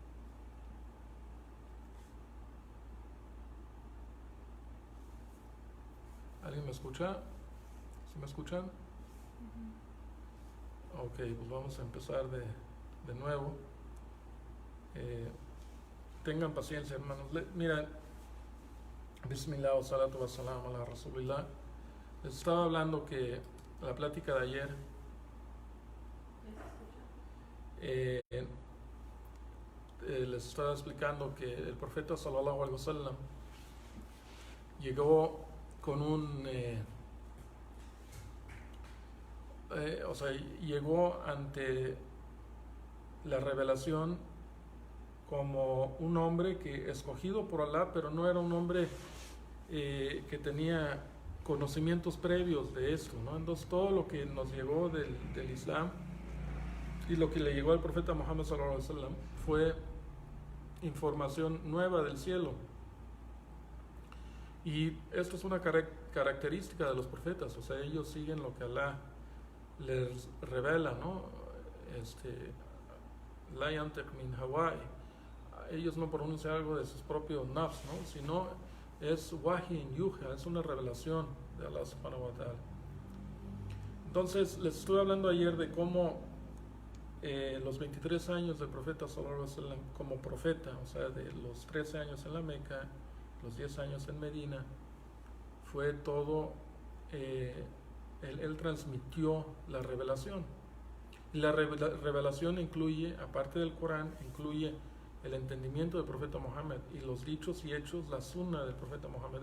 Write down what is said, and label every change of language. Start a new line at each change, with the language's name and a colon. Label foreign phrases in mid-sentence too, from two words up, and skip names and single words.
Spanish: ¿Alguien me escucha? ¿Sí me escuchan? Ok, pues vamos a empezar de nuevo. Tengan paciencia, hermanos. Mira,
Arabic: بسم الله والصلاة والسلام على رسول الله.
Spanish: Les estaba hablando que la plática de ayer les estaba explicando que el profeta
Arabic: صلى الله عليه وسلم
Spanish: llegó con llegó ante la revelación como un hombre que escogido por Allah, pero no era un hombre que tenía conocimientos previos de esto, ¿no? Entonces todo lo que nos llegó del Islam y lo que le llegó al profeta Muhammad
Arabic: صلى الله عليه وسلم
Spanish: fue información nueva del cielo. Y esto es una característica de los profetas, o sea, ellos siguen lo que Allah les revela, ¿no?
Arabic: لا ينطق من هوى.
Spanish: Ellos no pronuncian algo de sus propios nafs, ¿no? Sino es
Arabic: وحي يوحى,
Spanish: es una revelación de
Arabic: الله سبحانه وتعالى.
Spanish: Entonces les estuve hablando ayer de cómo los 23 años del profeta
Arabic: صلى الله عليه وسلم
Spanish: como profeta, o sea, de los 13 años en la Meca, los 10 años en Medina, fue todo, él transmitió la revelación. Y la revelación incluye, aparte del Corán, incluye el entendimiento del profeta Muhammad y los dichos y hechos, la sunna del profeta Muhammad.